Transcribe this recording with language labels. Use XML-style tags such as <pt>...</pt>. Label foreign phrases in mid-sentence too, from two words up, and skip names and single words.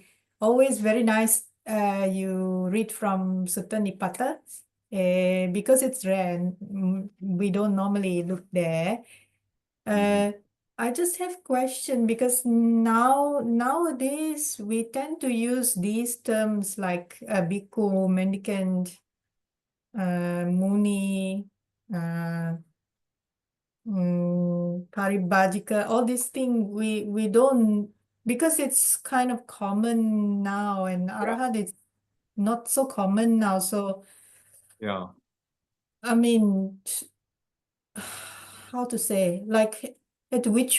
<en>Always very nice you read from Sutta Nipāta because it's rare. We don't normally look there. I just have question because nowadays we tend to use these terms like bhikkhu, mendicant, muni, paribhajika, all these things we don't, because it's kind of common now, and arahat is not so common now. So Yeah. I mean, how to say, like at which</en>